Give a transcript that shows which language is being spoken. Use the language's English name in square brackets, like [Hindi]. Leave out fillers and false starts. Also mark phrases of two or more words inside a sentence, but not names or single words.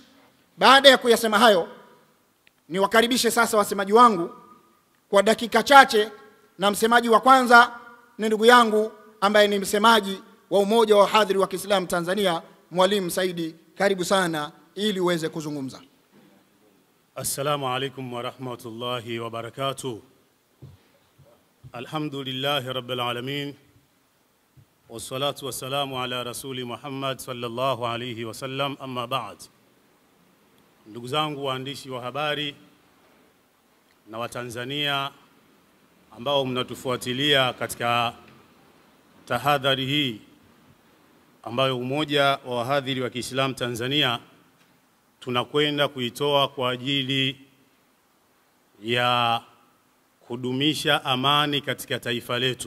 [Swahili] Baada ya kuyasema hayo, niwakaribishe sasa wasemaji wangu kwa dakika chache, na msemaji wa kwanza ni ndugu yangu ambaye ni msemaji wa Umoja wa Wahadhiri wa Kiislamu Tanzania, Mwalimu Saidi. Karibu sana ili uweze kuzungumza. [Arabic] السلام عليكم ورحمة الله وبركاته. الحمد لله رب العالمين والصلاة والسلام على رسول محمد صلى الله عليه وسلم أما بعد. [Swahili] Ndugu zangu waandishi wa habari na Watanzania ambao mnatufuatilia katika tahadhari hii ambayo Umoja wa Wahadhiri wa Kiislamu Tanzania tunakwenda kuitoa kwa ajili ya kudumisha amani katika taifa letu.